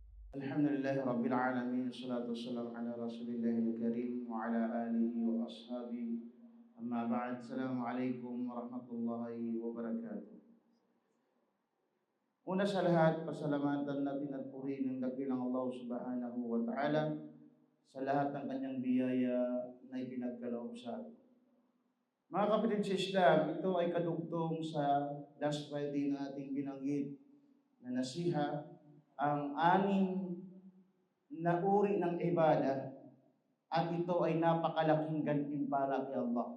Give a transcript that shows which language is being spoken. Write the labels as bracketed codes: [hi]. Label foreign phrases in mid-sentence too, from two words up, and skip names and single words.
[ar] الحمد لله رب العالمين. الصلاة والسلام على رسول الله الكريم وعلى آله وأصحابه. أما بعد. السلام عليكم ورحمة الله وبركاته. [tl] Una sa lahat, pasalamatan natin at purihin ng dakilang Allah [ar] سبحانه وتعالى [tl] sa lahat ng kanyang biyaya na ipinagkaloob sa atin. Mga kapatid sa Islam, ito ay kadugtong sa [en] last Friday [tl] na ating binanggit na nasiha, ang anim na uri ng ibadah, at ito ay napakalaking gantimpala kay Allah.